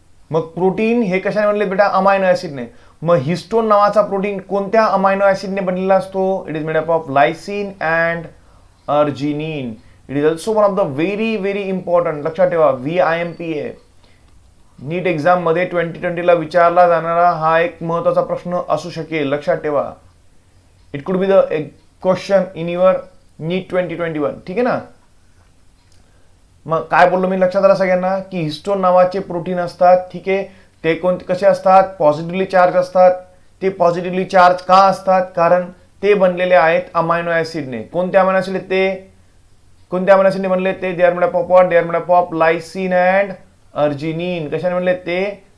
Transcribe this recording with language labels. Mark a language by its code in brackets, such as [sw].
[mr] मग प्रोटीन हे कशाने बनले बेटा? अमायनो ऍसिडने. मग हिस्टोन नावाचा प्रोटीन कोणत्या अमायनो ऍसिडने बनलेला असतो? [en] It is made up of lysine and arginine. It is also one of the very very important. [mr] लक्षात ठेवा VIMPA नीट एक्झाम मध्ये 2020 ला विचारला जाणारा हा एक महत्वाचा प्रश्न असू शकेल. लक्षात ठेवा. [en] It could be the question in your NEET 2021. [mr] ठीक आहे ना. मग काय बोललो मी? लक्षात आलं सगळ्यांना की हिस्टोन नावाचे प्रोटीन असतात. ठीक आहे. ते कोणते कसे असतात? पॉझिटिव्हली चार्ज असतात. ते पॉझिटिव्हली चार्ज का असतात? कारण ते बनलेले आहेत अमायनो ऍसिडने. कोणत्या अमायनो ऍसिड ते? कोणत्या अमायनो ऍसिडने बनले ते? [en] They are made up of what? They are made up of lysine and arginine. [mr] कशाने बनले ते?